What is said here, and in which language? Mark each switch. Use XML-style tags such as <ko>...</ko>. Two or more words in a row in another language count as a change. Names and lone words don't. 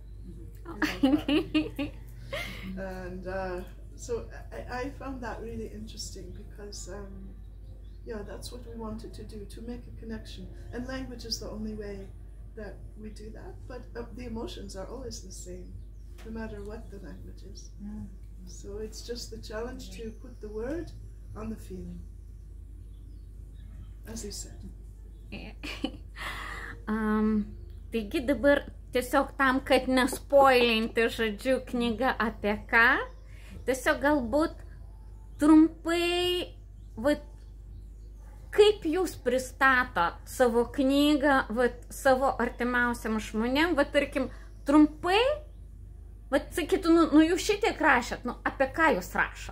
<en>And so I found that really interesting because, yeah, that's what we wanted to do, to make a connection. And language is the only way that we do that, but the emotions are always the same, no matter what the language is. So it's just the challenge to put the word on the feeling, as you said.</en> <lt>Taigi dabar tiesiog tam, kad nespoilinti, žodžiu, knyga apie ką, tiesiog galbūt trumpai, vat, kaip jūs pristatot savo knygą, vat, savo artimiausiam žmonėm, vat, tarkim, trumpai, vat, sakytų, nu jūs šitiek rašėt, nu, apie ką jūs rašot?</lt>